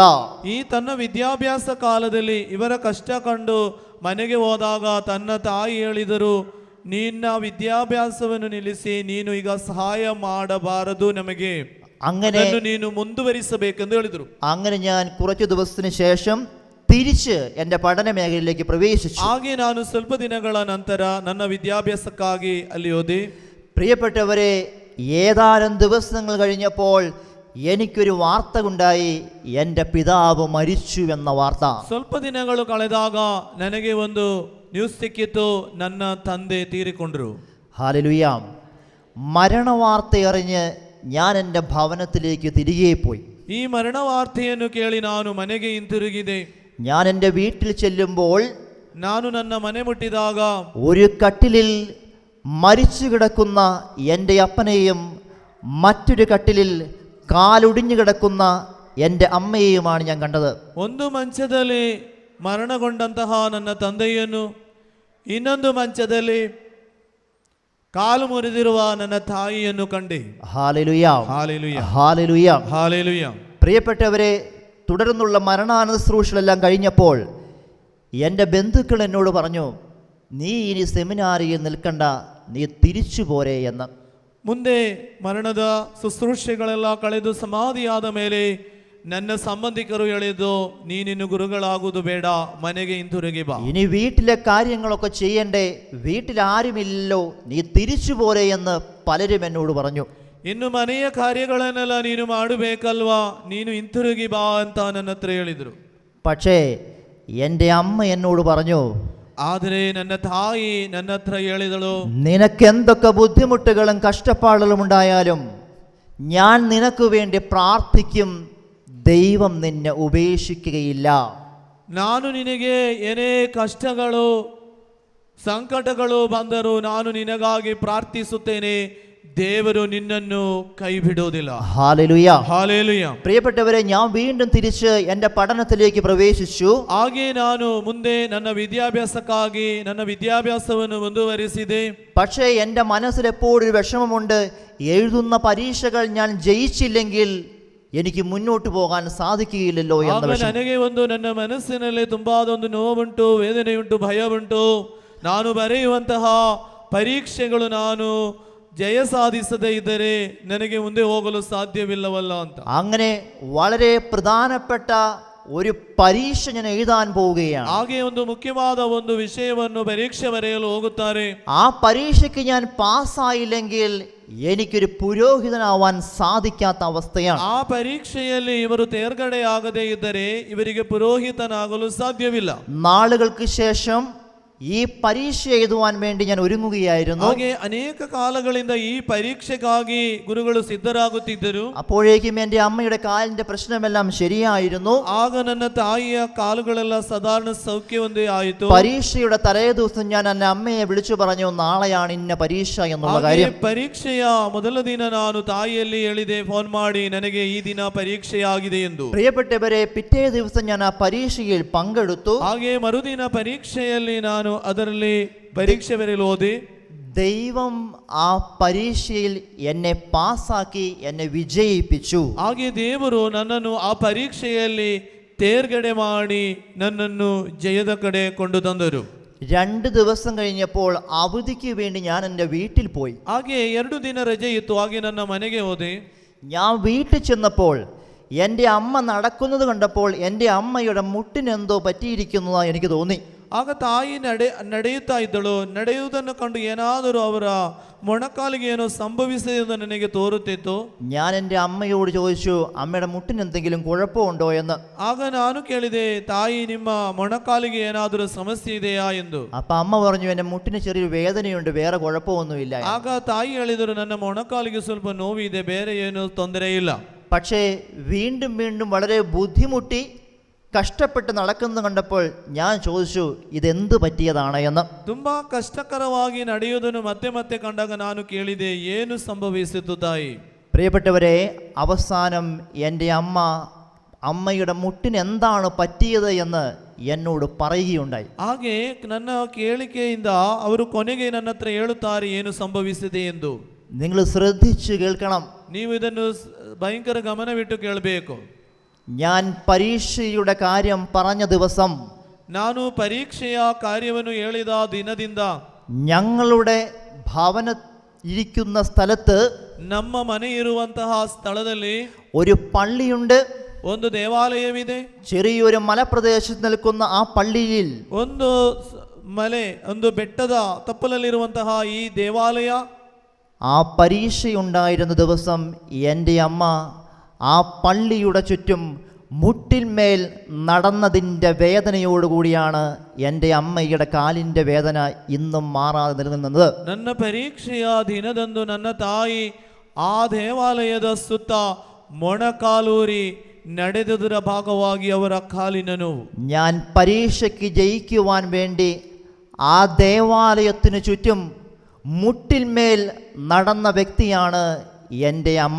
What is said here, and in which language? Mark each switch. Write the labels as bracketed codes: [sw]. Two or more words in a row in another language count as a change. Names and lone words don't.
[kn] ಈ ತನ್ನ ವಿದ್ಯಾಭ್ಯಾಸ ಕಾಲದಲ್ಲಿ ಇವರ ಕಷ್ಟ ಕಂಡು ಮನೆಗೆ ಹೋದಾಗ ತನ್ನ ತಾಯಿ ಹೇಳಿದರು, ನಿನ್ನ ವಿದ್ಯಾಭ್ಯಾಸವನ್ನು ನಿಲ್ಲಿಸಿ ನೀನು ಈಗ ಸಹಾಯ ಮಾಡಬಾರದು, ನಮಗೆ [ml] അങ്ങനെ [kn] ನೀನು ಮುಂದುವರಿಸಬೇಕೆಂದು ಹೇಳಿದರು. [ml] അങ്ങനെ ഞാൻ കുറച്ച് ദിവസത്തിന് ശേഷം തിരിച്ച് എൻ്റെ പഠന മേഖലയിലേക്ക് പ്രവേശിച്ചു. [kn] ಹಾಗೆ ನಾನು ಸ್ವಲ್ಪ ದಿನಗಳ ನಂತರ ನನ್ನ ವಿದ್ಯಾಭ್ಯಾಸಕ್ಕಾಗಿ ಅಲ್ಲಿ ಹೋದೆ. [ml] പ്രിയപ്പെട്ടവരെ, ഏതാനും ദിവസങ്ങൾ കഴിഞ്ഞപ്പോൾ എനിക്കൊരു വാർത്ത ഉണ്ടായി, എൻ്റെ പിതാവ് മരിച്ചു എന്ന വാർത്ത. [kn] ಸ್ವಲ್ಪ ದಿನಗಳು ಕಳೆದಾಗ ನನಗೆ ಒಂದು ನ್ಯೂಸ್ ಸಿಕ್ಕಿತು, ನನ್ನ ತಂದೆ ತೀರಿಕೊಂಡರು. [ml] ഹല്ലേലൂയ. മരണവാർത്ത അറിഞ്ഞ് ഞാൻ എൻ്റെ ഭവനത്തിലേക്ക് തിരികെ പോയി. [kn] ಈ ಮರಣ ವಾರ್ತೆಯನ್ನು ಕೇಳಿ ನಾನು ಮನೆಗೆ ಹಿಂತಿರುಗಿದೆ. [ml] ഞാൻ എൻ്റെ വീട്ടിൽ ചെല്ലുമ്പോൾ [kn] ನಾನು ನನ್ನ ಮನೆ ಮುಟ್ಟಿದಾಗ [ml] ഒരു കട്ടിലിൽ മരിച്ചു കിടക്കുന്ന എൻ്റെ അപ്പനെയും മറ്റൊരു കട്ടിലിൽ കാലൊടിഞ്ഞു കിടക്കുന്ന എൻ്റെ അമ്മയെയുമാണ് ഞാൻ കണ്ടത്. [kn] ಒಂದು ಮಂಚದಲ್ಲಿ ಮರಣಗೊಂಡಂತಹ ನನ್ನ ತಂದೆಯನ್ನು, ಇನ್ನೊಂದು ಮಂಚದಲ್ಲಿ ಕಾಲು ಮುರಿದಿರುವ ನನ್ನ ತಾಯಿಯನ್ನು ಕಂಡೆ. [ml] ഹല്ലേലൂയ, [kn] ಹಾಲೆಲೂಯ, [ml] ഹല്ലേലൂയ. [kn] ಹಾಲೆಲೂಯ. [ml] പ്രിയപ്പെട്ടവരെ, തുടർന്നുള്ള മരണാനശുശ്രൂഷകളെല്ലാം കഴിഞ്ഞപ്പോൾ എൻ്റെ ബന്ധുക്കൾ എന്നോട് പറഞ്ഞു, നീ ഇനി സെമിനാരിയിൽ നിൽക്കണ്ട, നീ തിരിച്ചു പോരെ എന്ന്. [kn] ಮುಂದೆ ಮರಣದ ಶುಶ್ರೂಷೆಗಳೆಲ್ಲ ಕಳೆದು ಸಮಾಧಿಯಾದ ಮೇಲೆ ನನ್ನ ಸಂಬಂಧಿಕರು ಹೇಳಿದ್ದು, ನೀನಿನ್ನು ಗುರುಗಳಾಗುವುದು ಬೇಡ, ಮನೆಗೆ ಹಿಂತಿರುಗಿ ಬಾ. [ml] ഇനി വീട്ടിലെ കാര്യങ്ങളൊക്കെ ചെയ്യണ്ടേ, വീട്ടിൽ ആരുമില്ലല്ലോ, നീ തിരിച്ചു പോരെ എന്ന് പലരും എന്നോട് പറഞ്ഞു. [kn] ಇನ್ನು ಮನೆಯ ಕಾರ್ಯಗಳನ್ನೆಲ್ಲ ನೀನು ಮಾಡಬೇಕಲ್ವಾ, ನೀನು ಹಿಂತಿರುಗಿ ಬಾ ಅಂತ ನನ್ನ ಹತ್ರ ಹೇಳಿದರು. [ml] പക്ഷേ എൻ്റെ അമ്മ എന്നോട് പറഞ്ഞു, [kn] ಆದರೆ ನನ್ನ ತಾಯಿ ನನ್ನ ಹತ್ರ ಹೇಳಿದಳು, [ml] നിനക്കെന്തൊക്കെ ബുദ്ധിമുട്ടുകളും കഷ്ടപ്പാടുകളും ഉണ്ടായാലും ഞാൻ നിനക്ക് വേണ്ടി പ്രാർത്ഥിക്കും, ദൈവം നിന്നെ ഉപേക്ഷിക്കുകയില്ല. [kn] ನಾನು ನಿನಗೆ ಏನೇ ಕಷ್ಟಗಳು ಸಂಕಟಗಳು ಬಂದರೂ ನಾನು ನಿನಗಾಗಿ ಪ್ರಾರ್ಥಿಸುತ್ತೇನೆ, ದೇವರು ನಿನ್ನನ್ನು ಕೈ ಬಿಡುವುದಿಲ್ಲ. [ml] ഹല്ലേലൂയ. [kn] ಹಾಲೆಲೂಯ. [ml] പ്രിയപ്പെട്ടവരെ, ഞാൻ വീണ്ടും തിരിച്ച് എൻ്റെ പഠനത്തിലേക്ക് പ്രവേശിച്ചു. [kn] ಹಾಗೆ ನಾನು ಮುಂದೆ ನನ್ನ ವಿದ್ಯಾಭ್ಯಾಸಕ್ಕಾಗಿ ನನ್ನ ವಿದ್ಯಾಭ್ಯಾಸವನ್ನು ಮುಂದುವರಿಸಿದೆ. [ml] പക്ഷേ എൻ്റെ മനസ്സിൽ എപ്പോഴും ഒരു വിഷമമുണ്ട്, എഴുതുന്ന പരീക്ഷകൾ ഞാൻ ജയിച്ചില്ലെങ്കിൽ എനിക്ക് മുന്നോട്ട് പോകാൻ സാധിക്കുകയില്ലല്ലോ എന്ന [kn] ಆಗ [ml] വിഷമം. [kn] ನನಗೆ ಒಂದು ನನ್ನ ಮನಸ್ಸಿನಲ್ಲಿ ತುಂಬಾದೊಂದು ನೋವುಂಟು, ವೇದನೆಯುಂಟು, ಭಯವುಂಟು. ನಾನು ಬರೆಯುವಂತಹ ಪರೀಕ್ಷೆಗಳು ನಾನು ಜಯ ಸಾಧಿಸದೇ ಇದ್ದರೆ ನನಗೆ ಮುಂದೆ ಹೋಗಲು ಸಾಧ್ಯವಿಲ್ಲವಲ್ಲ ಅಂತ. [ml] അങ്ങനെ വളരെ പ്രധാനപ്പെട്ട ഒരു പരീക്ഷ ഞാൻ എഴുതാൻ പോവുകയാണ്. [kn] ಹಾಗೆ ಒಂದು ಮುಖ್ಯವಾದ ಒಂದು ವಿಷಯವನ್ನು ಪರೀಕ್ಷೆ ಬರೆಯಲು ಹೋಗುತ್ತಾರೆ. [ml] ആ പരീക്ഷയ്ക്ക് ഞാൻ പാസ്സായില്ലെങ്കിൽ എനിക്കൊരു പുരോഹിതനാവാൻ സാധിക്കാത്ത അവസ്ഥയാണ്. [kn] ಆ ಪರೀಕ್ಷೆಯಲ್ಲಿ ಇವರು ತೇರ್ಗಡೆ ಆಗದೇ ಇದ್ದರೆ ಇವರಿಗೆ ಪುರೋಹಿತನಾಗಲು ಸಾಧ್ಯವಿಲ್ಲ. [ml] നാളുകൾക്ക് ശേഷം ഈ പരീക്ഷ എഴുതുവാൻ വേണ്ടി ഞാൻ ഒരുങ്ങുകയായിരുന്നു. [kn] ಹಾಗೆ ಅನೇಕ ಕಾಲಗಳಿಂದ ಈ ಪರೀಕ್ಷೆಗಾಗಿ ಗುರುಗಳು ಸಿದ್ಧರಾಗುತ್ತಿದ್ದರು. [ml] അപ്പോഴേക്കും എൻ്റെ അമ്മയുടെ കാലിൻ്റെ പ്രശ്നമെല്ലാം ശരിയായിരുന്നു. [kn] ಆಗ ನನ್ನ ತಾಯಿಯ ಕಾಲುಗಳೆಲ್ಲ ಸಾಧಾರಣ ಸೌಖ್ಯವೊಂದೇ ಆಯಿತು. [ml] പരീക്ഷയുടെ തലേ ദിവസം ഞാൻ എൻ്റെ അമ്മയെ വിളിച്ചു പറഞ്ഞു, നാളെയാണ് ഇന്ന പരീക്ഷ എന്നുള്ള [kn] ಹಾಗೆ [ml] കാര്യം. [kn] ಪರೀಕ್ಷೆಯ ಮೊದಲ ದಿನ ನಾನು ತಾಯಿಯಲ್ಲಿ ಹೇಳಿದೆ, ಫೋನ್ ಮಾಡಿ, ನನಗೆ ಈ ದಿನ ಪರೀಕ್ಷೆಯಾಗಿದೆ ಎಂದು. [ml] പ്രിയപ്പെട്ടവരെ, പിറ്റേ ദിവസം ഞാൻ ആ പരീക്ഷയിൽ പങ്കെടുത്തു. [kn] ಹಾಗೆ ಮರುದಿನ ಪರೀಕ್ಷೆಯಲ್ಲಿ ನಾನು ಅದರಲ್ಲಿ ಪರೀಕ್ಷೆ ಬರೆಯಲು ಹೋದೆ. [ml] ദൈവം ആ പരീക്ഷയിൽ എന്നെ പാസ്സാക്കി എന്നെ വിജയിപ്പിച്ചു. [kn] ಹಾಗೆ ದೇವರು ನನ್ನನ್ನು ಆ ಪರೀಕ್ಷೆಯಲ್ಲಿ ತೇರ್ಗಡೆ ಮಾಡಿ ನನ್ನನ್ನು ಜಯದ ಕಡೆ ಕೊಂಡು ತಂದರು. [ml] 2 ദിവസം കഴിഞ്ഞപ്പോൾ അവധിക്ക് വേണ്ടി ഞാൻ എൻ്റെ വീട്ടിൽ പോയി. [kn] ಹಾಗೆ 2 ದಿನ ರಜೆ ಇತ್ತು. ಹಾಗೆ ನನ್ನ ಮನೆಗೆ ಹೋದೆ. [ml] ഞാൻ വീട്ടിൽ ചെന്നപ്പോൾ എൻ്റെ അമ്മ നടക്കുന്നത് കണ്ടപ്പോൾ എൻ്റെ അമ്മയുടെ മുട്ടിനെന്തോ പറ്റിയിരിക്കുന്നതായി എനിക്ക് തോന്നി. [kn] ಆಗ ತಾಯಿ ನಡೆಯುತ್ತಾ ಇದ್ದಳು. ನಡೆಯುವುದನ್ನು ಕಂಡು ಏನಾದರೂ ಅವರ ಮೊಣಕಾಲಿಗೆ ಏನೋ സംഭവിಸಿದೆ എന്ന് ನನಗೆ ತೋರುತ್ತಿತ್ತು. [ml] ഞാൻ എൻ്റെ അമ്മയോട് ചോദിച്ചു, അമ്മയുടെ മുട്ടിന് എന്തെങ്കിലും കുഴപ്പമുണ്ടോ എന്ന്. [kn] ಆಗ ನಾನು ಕೇಳಿದೆ, ತಾಯಿ ನಿಮ್ಮ ಮೊಣಕಾಲಿಗೆ ಏನಾದರೂ ಸಮಸ್ಯೆ ಇದೆಯಾ ಎಂದು. [ml] അപ്പൊ അമ്മ പറഞ്ഞു, എൻ്റെ മുട്ടിന് ചെറിയൊരു വേദനയുണ്ട്, വേറെ കുഴപ്പമൊന്നുമില്ല. [kn] ಆಗ ತಾಯಿ ಹೇಳಿದರು, ನನ್ನ ಮೊಣಕಾಲಿಗೆ ಸ್ವಲ್ಪ ನೋವಿದೆ, ಬೇರೆ ಏನು ತೊಂದರೆ ಇಲ್ಲ. [ml] പക്ഷേ വീണ്ടും വീണ്ടും വളരെ ബുദ്ധിമുട്ടി കഷ്ടപ്പെട്ട് നടക്കുന്നത് കണ്ടപ്പോൾ ഞാൻ ചോദിച്ചു, ഇതെന്ത് പറ്റിയതാണ് എന്ന്. [kn] ತುಂಬಾ ಕಷ್ಟಕರವಾಗಿ ನಡೆಯುವುದನ್ನು ಮತ್ತೆ ಮತ್ತೆ ಕಂಡಾಗ ನಾನು ಕೇಳಿದೆ, ಏನು ಸಂಭವಿಸಿತು ತಾಯಿ? [ml] പ്രിയപ്പെട്ടവരെ, അവസാനം എൻ്റെ അമ്മയുടെ മുട്ടിന് എന്താണ് പറ്റിയത് എന്ന് എന്നോട് പറയുകയുണ്ടായി. [kn] ಹಾಗೆ ನನ್ನ ಕೇಳಿಕೆಯಿಂದ ಅವರು ಕೊನೆಗೆ ನನ್ನ ಹತ್ರ ಹೇಳುತ್ತಾರೆ ಏನು ಸಂಭವಿಸಿದೆ ಎಂದು. [ml] നിങ്ങൾ ശ്രദ്ധിച്ചു കേൾക്കണം. [kn] ನೀವು ಇದನ್ನು ಭಯಂಕರ ಗಮನವಿಟ್ಟು ಕೇಳಬೇಕು. [ml] ഞാൻ പരീക്ഷയുടെ കാര്യം പറഞ്ഞ ദിവസം, [kn] ನಾನು ಪರೀಕ್ಷೆಯ ಕಾರ್ಯವನ್ನು ಹೇಳಿದ ದಿನದಿಂದ [ml] ഞങ്ങളുടെ ഭവന ഇരിക്കുന്ന സ്ഥലത്ത്, [kn] ನಮ್ಮ ಮನೆ ಇರುವಂತಹ ಸ್ಥಳದಲ್ಲಿ [ml] ഒരു പള്ളിയുണ്ട്. [kn] ಒಂದು ದೇವಾಲಯವಿದೆ. [ml] ചെറിയൊരു മലപ്രദേശത്ത് നിൽക്കുന്ന ആ പള്ളിയിൽ [kn] ಒಂದು ಮಲೆ, ಒಂದು ಬೆಟ್ಟದ ತಪ್ಪಲಲ್ಲಿರುವಂತಹ ಈ ದೇವಾಲಯ. [ml] ആ പരീക്ഷയുണ്ടായിരുന്ന ദിവസം എൻ്റെ അമ്മ ആ പള്ളിയുടെ ചുറ്റും മുട്ടിന്മേൽ നടന്നതിൻ്റെ വേദനയോടുകൂടിയാണ് എൻ്റെ അമ്മയുടെ കാലിൻ്റെ വേദന ഇന്നും മാറാതെ നിലനിന്നത്. [kn] ನನ್ನ ಪರೀಕ್ಷೆಯ ದಿನದಂದು ನನ್ನ ತಾಯಿ ಆ ದೇವಾಲಯದ ಸುತ್ತ ಮೊಣಕಾಲೂರಿ ನಡೆದುದರ ಭಾಗವಾಗಿ ಅವರ ಕಾಲಿನ ನೋವು. [ml] ഞാൻ പരീക്ഷയ്ക്ക് ജയിക്കുവാൻ വേണ്ടി ആ ദേവാലയത്തിന് ചുറ്റും മുട്ടിന്മേൽ നടന്ന വ്യക്തിയാണ് എൻ്റെ അമ്മ.